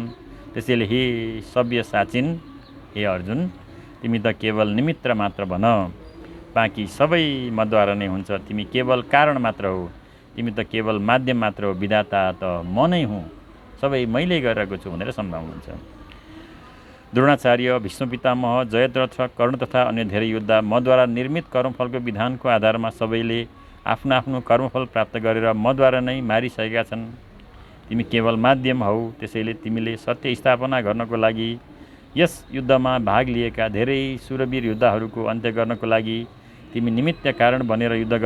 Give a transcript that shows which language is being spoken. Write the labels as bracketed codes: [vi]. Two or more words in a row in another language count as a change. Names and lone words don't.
[ne] त्यसैले हे सभ्य साचिन, हे अर्जुन, तिमी त केवल निमित्त मात्र भन, बाँकी सबै मद्वारा नै हुन्छ। तिमी केवल कारण मात्र हो, तिमी त केवल माध्यम मात्र हो, विधाता त म नै हुँ, सबै मैले गरेको छु भनेर सम्झाउनुहुन्छ। द्रोणाचार्य, भीष्म पितामह, जयद्रथ, कर्ण तथा अन्य धेरै योद्धा मद्वारा निर्मित कर्मफलको विधानको आधारमा सबैले आफ्नो आफ्नो कर्मफल प्राप्त गरेर मद्वारा नै मारिसकेका छन्। तिमी केवल माध्यम हौ, त्यसैले तिमीले सत्य स्थापना गर्नको लागि यस युद्धमा भाग लिएका धेरै सुरवीर योद्धाहरूको अन्त्य गर्नको लागि तिमी निमित्त कारण बनेर युद्ध गर।